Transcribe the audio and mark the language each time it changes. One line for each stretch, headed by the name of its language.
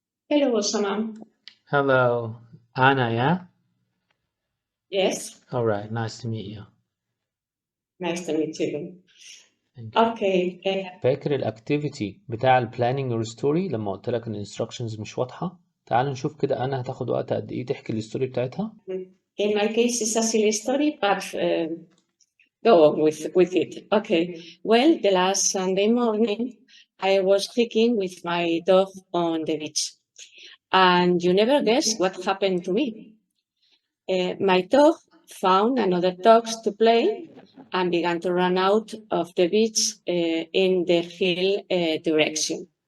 English: Hello, Osama. Hello, Anna, yeah? Yes, All right, nice to meet you. nice to meet you. Thank you. Okay.
Arabic: فاكر الاكتيفيتي بتاع البلاننج اور ستوري لما قلت لك ان الانستراكشنز مش واضحة؟ تعال نشوف كده انا هتاخد وقت قد ايه تحكي الستوري بتاعتها؟
English: In my case, it's a silly story, but go on with it. Okay. Well, the last Sunday morning, I was hiking with my dog on the beach. And you never guess what happened to me. My dog found another dogs to play and began to run out of the beach in the hill direction.